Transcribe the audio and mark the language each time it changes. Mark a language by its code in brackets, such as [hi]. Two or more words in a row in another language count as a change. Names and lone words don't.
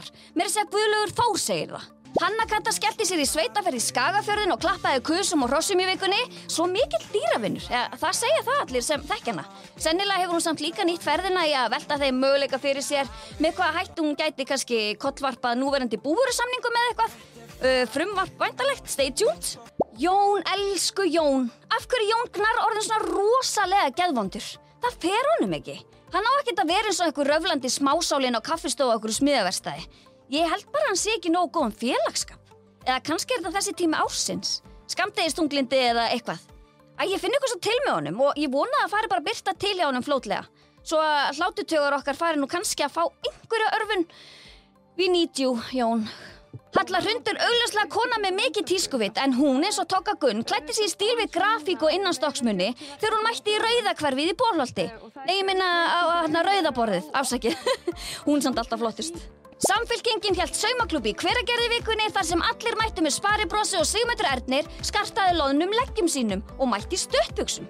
[is] Mér segja Guðlaugur Þór segir það. Hanna Kata skellti sér í sveitaferð í Skagafjörðin og klappaði kusum og hrossum í vikunni. Svo mikill dýravinnur. Það segja það allir sem þekkja hana. Sennilega hefur hún samt líka nýtt ferðina í að velta þeim möguleika fyrir sér með hvaða hættu hún gæti kannski kollvarpað núverandi búvörusamningum með eitthvað. Frumvarp væntanlegt, stay tuned. Jón, elsku Jón. Af hverju Jón Gnarr orðinn svona rosalega geðvondur? Það fer honum ekki. Hann á ekkert að vera eins og einhver röflandi smásálinn á kaffistofu á einhverju smiðaverkstæði. Ég held bara hann sé ekki nógu góðan félagsskap. Eða kannski þetta þessi tími ársins. Skammdegisþunglindi eða eitthvað. Ég finn eitthvað svo til með honum og ég vona að fari bara að birta til hjá honum fljótlega. Svo að hlátutögar okkar fari nú kannski að fá einhverja örvun. [en] We need you, Jón. [is] Halla Hrundur augljóslega kona með mikið tískuvit en hún eins og Togga Gunn klæddi sig í stíl við grafík og innanstokksmunni þegar hún mætti í Rauðahverfið í Bolholti. Nei, ég minna á Rauðaborðið, afsakið. Hún samt alltaf flottust. Samfylkingin hélt saumaklúbb í Hveragerði vikunni þar sem allir mættu með Sparibrosi og Sigmundur Ernir skartaði loðnum leggjum sínum og mætti í stuttbuxum.